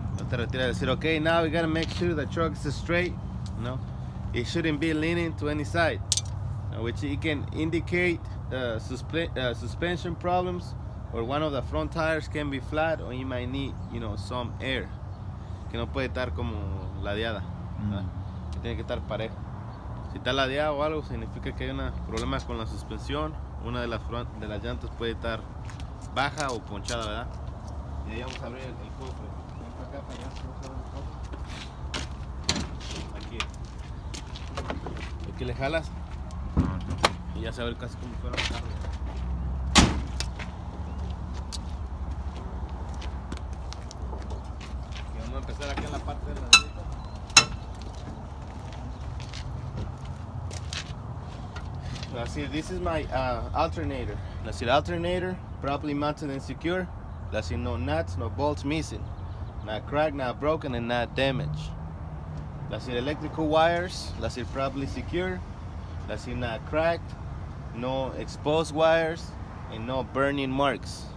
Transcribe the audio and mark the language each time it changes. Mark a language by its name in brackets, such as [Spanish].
[English] That's it, okay, now we gotta make sure the truck is straight. No, it shouldn't be leaning to any side, which it can indicate suspension problems, or one of the front tires can be flat, or you might need, some air. [Spanish] Que no puede estar como ladeada, que tiene que estar parejo. Si está ladeada o algo, significa que hay problemas con la suspensión. Una de las llantas puede estar baja o ponchada, ¿verdad? Y ahí vamos a abrir el cofre. Ven para acá, para allá, vamos a abrir el cofre. Aquí le jalas y ya se abre casi como fuera un carro. Vamos a empezar aquí en la parte de la derecha. [English] Let's see, this is my alternator. Let's see, the alternator, properly mounted and secure. Let's see, no nuts, no bolts missing. Not cracked, not broken, and not damaged. Let's see, electrical wires. Let's see, properly secure. Let's see, not cracked, no exposed wires, and no burning marks.